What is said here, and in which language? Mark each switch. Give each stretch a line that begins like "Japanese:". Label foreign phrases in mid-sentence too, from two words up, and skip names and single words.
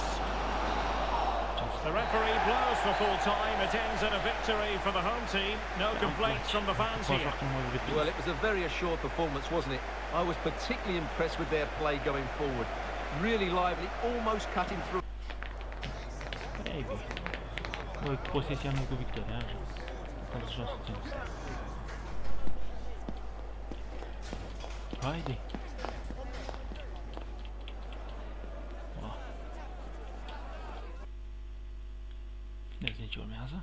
English: The referee blows for full time. It ends in a victory for the home team. No complaints from the fans here. Well, it was a very assured performance, wasn't it? I was particularly impressed with their play going forward. Really lively, almost cutting through.
Portuguese: Ei, velho.
Romanian: Posesia cu victoria. Asta jos să țin. Haide. Deci ce urmează?